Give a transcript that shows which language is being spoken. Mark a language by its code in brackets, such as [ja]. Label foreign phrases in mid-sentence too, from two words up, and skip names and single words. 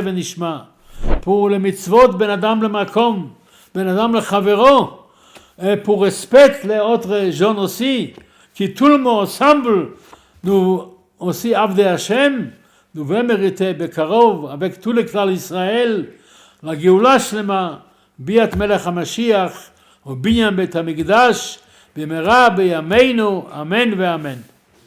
[he] Venishma, [fr] pour le [he] מצוות בין אדם למקום, בין אדם לחברו, [fr] et pour respecter les autres gens aussi, qui tout le monde ensemble, nous aussi [he] עבדי השם, [fr] nous voulons mériter [he] Bekarov, [fr] avec tout le [he] כלל ישראל, la גאולה שלמה, ביאת מלך המשיח, ou בנין בית המקדש, במהרה בימינו, אמן ואמן.